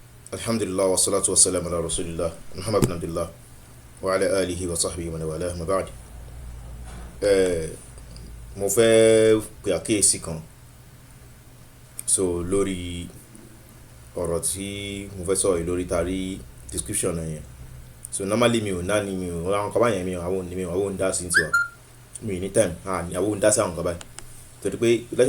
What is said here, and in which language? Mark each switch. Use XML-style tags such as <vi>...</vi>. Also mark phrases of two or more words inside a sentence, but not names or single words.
<ar>الحمد لله والصلاة والسلام على رسول الله محمد بن عبد الله وعلى آله وصحبه ومن والاه أما بعد.</ar> <yo>Mo fẹ́ pe àkíyèsí kan lórí ọ̀rọ̀ tí mo fẹ́ sọ̀rọ̀ lórí tari description yẹn. Normally mi ò àwọn kan báyẹn àwọn dá sí tiwa mi ní time ni àwọn dá sí àwọn kan báyìí torí pé lecture</yo>